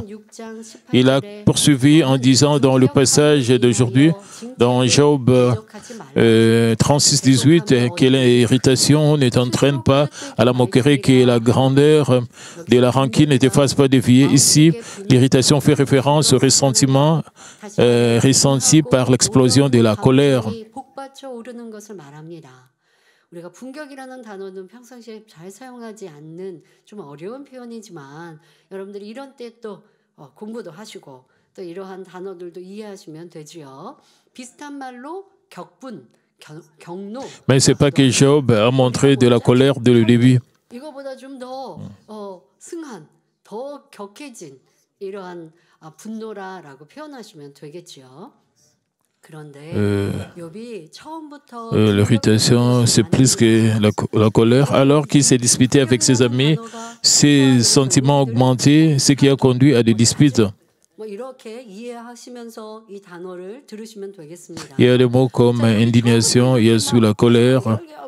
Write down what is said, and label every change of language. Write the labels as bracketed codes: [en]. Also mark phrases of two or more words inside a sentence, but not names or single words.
[fr] Il a poursuivi en disant dans le passage d'aujourd'hui, dans Job 36, 18, que l'irritation ne t'entraîne pas à la moquerie, que la grandeur de la rancune ne te fasse pas dévier. Ici, l'irritation fait référence au ressentiment ressenti par l'explosion de la colère. [ko] 우리가 분격이라는 단어는 평상시에 잘 사용하지 않는 좀 어려운 표현이지만 여러분들이 이런 때 또 공부도 하시고 또 이러한 단어들도 이해하시면 되지요. 비슷한 말로 격분, 경노. [fr] Mais c'est pas que Job a montré de la colère dès le début. [ko] 이거보다 좀 더 승한, 더 격해진 이러한 분노라라고 표현하시면 되겠지요. [fr] L'irritation, c'est plus que la colère. Alors qu'il s'est disputé avec ses amis, ses sentiments ont augmenté, ce qui a conduit à des disputes. Il y a des mots comme indignation, il y a sous la colère.